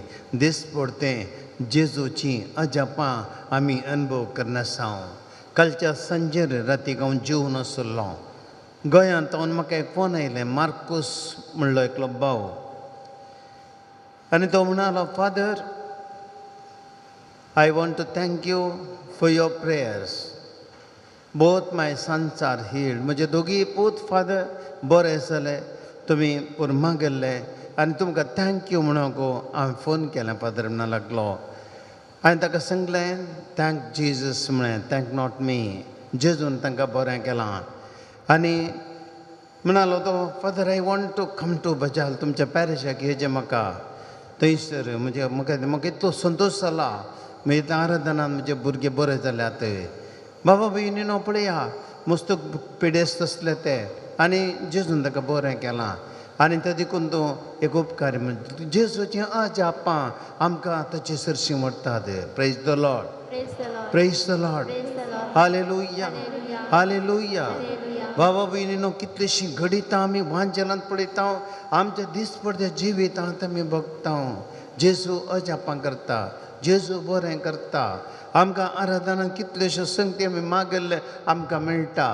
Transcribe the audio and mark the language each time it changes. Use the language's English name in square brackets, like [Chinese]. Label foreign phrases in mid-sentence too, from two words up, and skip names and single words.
[Konkani] दिसपडतें जेजूची अजापां आमी अनुभव करनासांव. कालच्या सांजेर रातीक हांव जेवन आसलो गोंयांत हांव म्हाका एक फोन आयलें. मार्कूस म्हणलो एकलो भाव आनी तो म्हणालो, फादर, [English] I want to thank you for your prayers. Both my sons are healed. [Konkani] म्हजे दोगी पूत फादर बरे जाले, तुमी पुरमा गेल्ले आनी तुमकां थँक्यू म्हणून हांवें फोन केलें. फादर म्हणून लागलो. हांवें ताका सांगलें, [English] Thank Jesus [Konkani] म्हळें, [English] thank not me. [Konkani] जेजून तांकां बरें केलां. आनी म्हणालो तो, फादर, [English] I want to come to Bajal, [Konkani] तुमच्या पॅरिशाक येजे म्हाका. थंयसर म्हाका इतलो संतोश जाला. मागीर आराधनान म्हजे भुरगे बरे जाल्यात. बाबा भयणीनो पळया, मस्त पिडेस्त आसले ते आनी जेजून ताका बरें केलां. आनी ते देखून तूं एक उपकार जेजूची अजापां आमकां ताचे सरशी म्हणटात. [English] Praise the Lord. Praise the Lord. हालेलुया. हालेलुया. [Konkani] बाबा भयणीनो, कितलीशीं घडितां आमी वांजेलांत पळयता, आमच्या दिसपट्ट्या जिवितांत आमी भोगता. जेजू अजापां करता, जेजू बरें करता. आमकां आराधनान कितल्योश्यो संगती आमी मागयल्ले आमकां मेळटा.